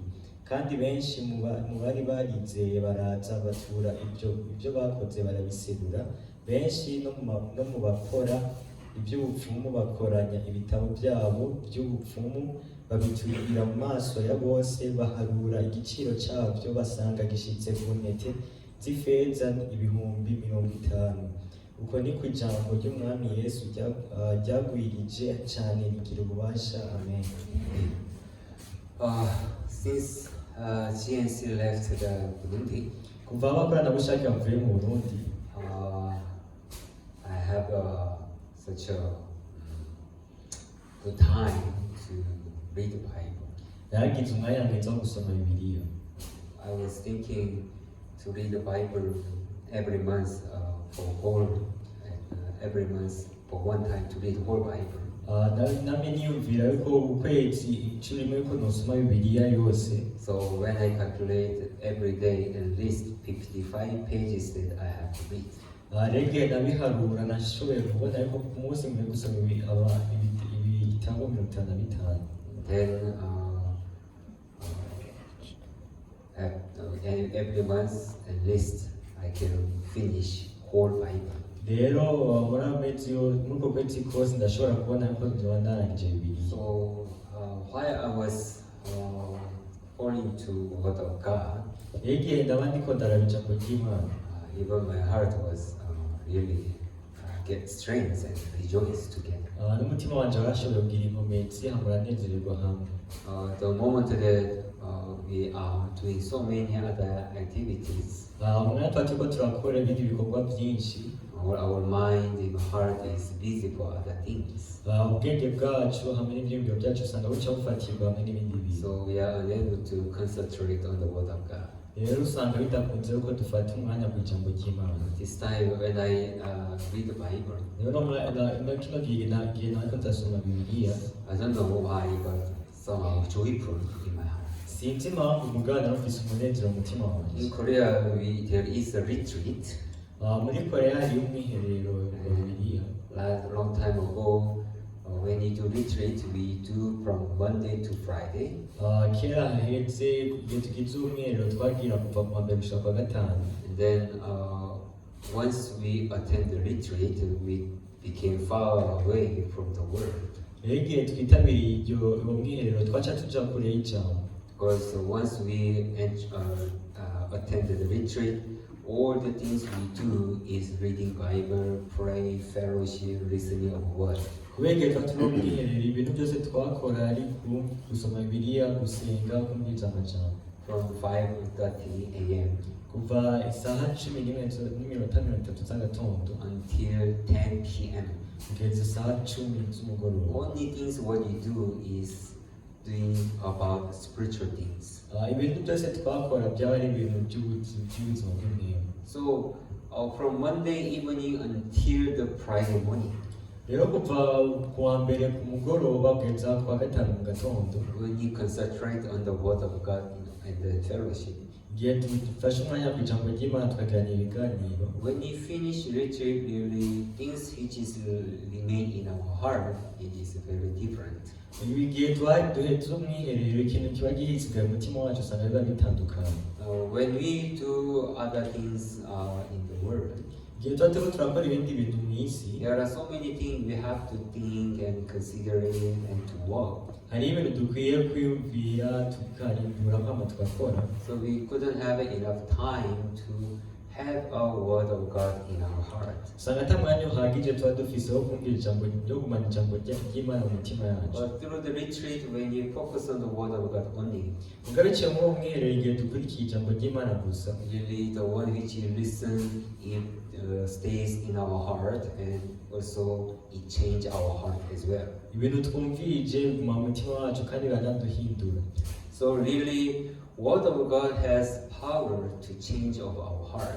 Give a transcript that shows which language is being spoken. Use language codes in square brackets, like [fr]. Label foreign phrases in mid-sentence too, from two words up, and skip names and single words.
[rn] Kandi benshi mu bari barizeye baraza batura ibyo bakoze barabiserura, benshi no mu bakora iby'ubupfumu bakoranya ibitabo byabo by'ubupfumu babiturira mu maso ya bose, baharura igiciro cyabyo basanga gishyitse ku ntete z'ifeza 50,000. Uko ni ku ijambo ry'umwami Yesu ryagwirije cyane rigira ububasha. Amen. [en] Since GNC left the Burundi, [rn] kuva abakoranabushake bavuye mu Burundi, [en] I have such a good time to read the Bible. [rn] yaragize umwanya mwiza wo gusoma Bibiliya. [en] I was thinking to read the Bible every month every month for one time to read the whole Bible. [rn] Nami niyumvira yuko ukwezi inshuro imwe yuko nosoma Bibiliya yose. [en] So when I calculate every day at least 55 pages that I have to read. [rn] Rege nabiharura nashoboye kubona yuko ku munsi mwe gusoma ibitabo 55. [en] Then every month at least I can finish whole Bible. [rn] Rero muri amezi nuko kwezi kose ndashobora kubona yuko nzoba narangije Bibiliya. [en] So while I was falling to word of God, [rn] Rege ndaba ndiko ndaraba ijambo ry'Imana. [en] Even my heart was really get strength and rejoice together. [rn] N'umutima wanje warashoboye kugira inkomezi hamwe uranezererwa hamwe. [en] The moment that we are doing so many other activities, [rn] Umwanya tuba turiko turakora ibindi bikorwa byinshi, [en] our mind and heart is busy for other things. [rn] ubwenge bwacu hamwe n'ibyiyumviro byacu usanga buca bufatirwa hamwe n'ibindi bintu. [en] So we are unable to concentrate on the word of God. [rn] Rero usanga bidakunze yuko dufata umwanya ku ijambo ry'Imana. [en] This time when I read the Bible, [rn] Rero kino gihe nariko ndasoma Bibiliya, [en] I don't know why, but somehow joyful in my heart. [rn] sinzi impamvu mugabo narafise umunezero mu mutima [en] In [rn] wanje. [en] Korea, there is a retreat. [rn] Muri Korea hariyo umwiherero wa Bibiliya. [en] Long time ago, when you do retreat, we do from Monday to Friday. [rn] Kera haheze igihe tugize umwiherero twagira kuva ku wa mbere gushika ku wa gatanu. [en] And then once we attend the retreat, we became far away from the world. [rn] Rero igihe twitabiriye uwo mwiherero twaca tuja kure y'ijambo. [en] Because once we attend the retreat, all the things we do is reading Bible, pray, fellowship, listening of word. [rn] Kubera igihe tuba turi mu mwiherero ibintu byose twakora ari gusoma Bibiliya, gusenga, kumviriza amajambo. [en] From 5:30 a.m. [rn] Kuva isaha 11:30 z'agatondo [en] until 10 p.m. [rn] kugeza isaha 10 z'umugoroba. [en] Only things what you do is doing about spiritual things. [rn] Ibintu byose twakora byaba ari ibintu by'ubuzima bw'umwema. [en] So from Monday evening until the Friday morning, [rn] Rero kuva ku wa mbere ku mugoroba kugeza ku wa gatanu mu gatondo, [en] when you concentrate on the word of God and the fellowship, [rn] igihe dufashe umwanya ku ijambo ry'Imana tukaganira ibiganiro, [en] when you finish retreat, really things which is remain in our heart, it is very different. [rn] igihe duhetse umwiherero ikintu kiba gihisigaye mu mutima wacu usanga biba bitandukanye. [en] When we do other things in the world, [rn] igihe tuba turiko turakora ibindi bintu mu isi, [en] there are so many things we have to think and consider and to work. [rn] hari ibintu dukwiye kwiyumvira tukarimbura kwama tugakora. [en] So we couldn't have enough time to have our word of God in our heart. [rn] usanga ata mwanya uhagije tuba dufise wo kumvira ijambo ryo gumana ijambo ry'Imana mu mitima yacu. [en] But through the retreat, when you focus on the word of God only, [rn] ugarukiye muri uwo mwiherero igihe dukurikiye ijambo ry'Imana gusa, [en] usually the one which you listen, it stays in our heart, and also it change our heart as well. [rn] ibintu twumvirije biguma mu mutima wacu kandi biranaduhindura. [en] So really, word of God has power to change of our heart.